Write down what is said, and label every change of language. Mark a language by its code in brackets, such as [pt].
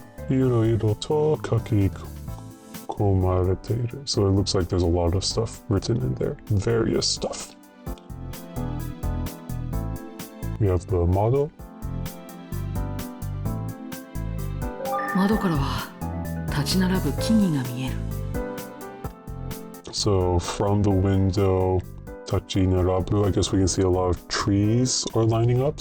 [ja] いろいろと書き込まれている. [en] So it looks like there's a lot of stuff written in there. Various stuff. We have the model. [ja] 窓からは立ち並ぶ木々が見える。 [en] So from the window, [ja] tachi narabu, [en] I guess we can see a lot of trees are lining up.